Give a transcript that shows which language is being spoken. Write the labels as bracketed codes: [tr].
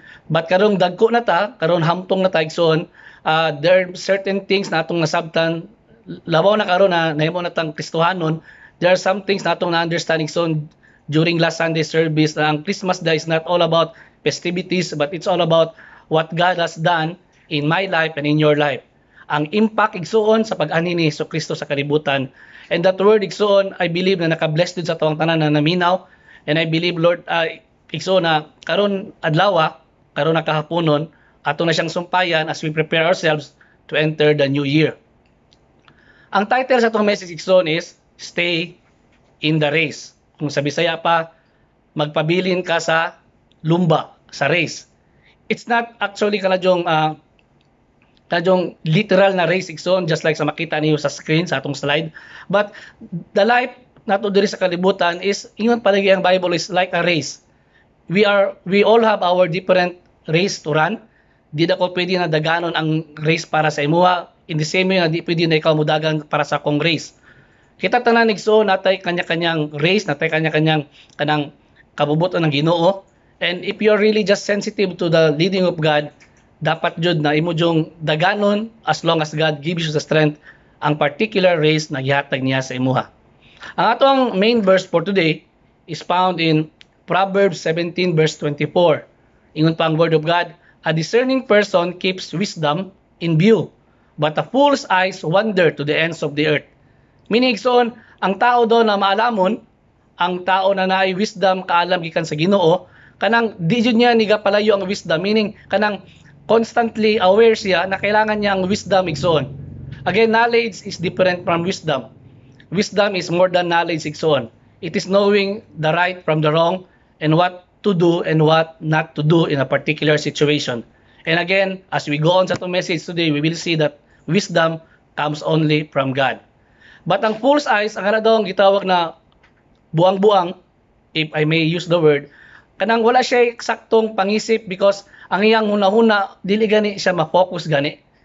[ceb] But karong dagko na ta, karong hamtong na ta igsoon, [en] there are certain things [ceb] na atong nasabtan, labaw na karon na nahimo na tang Kristohanon. [en] There are some things [ceb] na atong na-understanding igsoon [en] during last Sunday service na ang Christmas Day is not all about festivities, but it's all about what God has done in my life and in your life. [ceb] Ang impact igsoon sa pag-ani ni Jesucristo sa kalibutan. [en] And that word igsoon, [ceb] I believe na naka-bless din sa tuwang tanan na naminaw. [en] And I believe, Lord, [ceb] igsoon na karon adlaw, karon na kahaponon, ato na siyang sumpayan [en] as we prepare ourselves to enter the new year. [ceb] Ang title sa itong message igsoon is [en] Stay in the Race. [ceb] Kung sa Bisaya pa, magpabilin ka sa lumba, sa race. [en] It's not actually [ceb] kanadyong literal na race igsoon, [en] just like [ceb] sa makita niyo sa screen sa atong slide. [en] But the life nato diri sa kalibutan is, [ceb] ingon palagi ang Bible, [en] is like a race. We all have our different race to run. [ceb] Di na ko pwede na daganon ang race para sa imuha. [en] In the same way [ceb] na di pwede na ikaw mudagan para sa akong race. Kita tanan igsoon natay kanya-kanyang race, natay kanya-kanyang kanang kabubuton ng Ginoo. [en] And if you're really just sensitive to the leading of God, [ceb] dapat jud na imo jung daganon [en] as long as God gives you the strength ang particular race na gihatag niya sa imuha. [ceb] Ang atong main verse for today is found in Proverbs 17 verse 24. Ingon pa ang word of God, [en] a discerning person keeps wisdom in view, but a fool's eyes wander to the ends of the earth. [ceb] Meaning igsoon, ang tao do na maalamon, ang tao na naay wisdom, kaalam gikan sa Ginoo, kanang di jud niya nigapalayo ang wisdom, meaning kanang constantly aware siya na kailangan niya ang wisdom igsoon. [en] Again, knowledge is different from wisdom. Wisdom is more than knowledge igsoon. It is knowing the right from the wrong and what to do and what not to do in a particular situation. And again, as we go on sa itong message today, we will see that wisdom comes only from God. [ceb] But ang fool's eyes, ang kanadong gitawag na buang-buang, if I may use the word, kanang wala siya eksaktong pangisip, because ang iyang huna-huna, dili gani siya ma-focus gani.